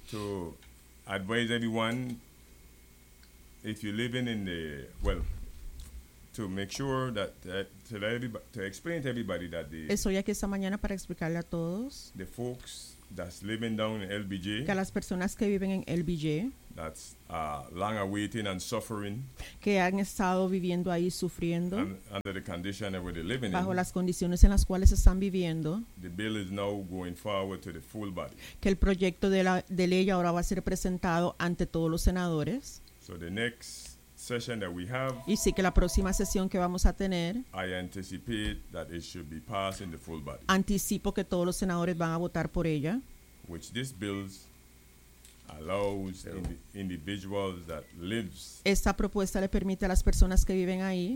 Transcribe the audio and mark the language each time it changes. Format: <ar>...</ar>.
<en>To advise everyone, if you're living in the, well, to make sure that, to explain to everybody that the.</en> <es>Estoy aquí esta mañana para explicarle a todos.</es> <en>The folks that's living down in LBJ.</en> <es>Que las personas que viven en LBJ.</es> <en>That's long awaiting and suffering.</en> <es>Que han estado viviendo ahí sufriendo.</es> <en>Under the condition that we're living</en> <es>bajo Las condiciones en las cuales están viviendo.</es> <en>The bill is now going forward to the full body.</en> <es>Que el proyecto de ley ahora va a ser presentado ante todos los senadores.</es> <en>So the next session that we have,</en> <es>y sí que la próxima sesión que vamos a tener,</es> <en>I anticipate that it should be passed in the full body.</en> <es>Anticipo que todos los senadores van a votar por ella.</es> <en>Which this bill allows individuals that lives.</en> <es>Esta propuesta le permite a las personas que viven ahí.</es>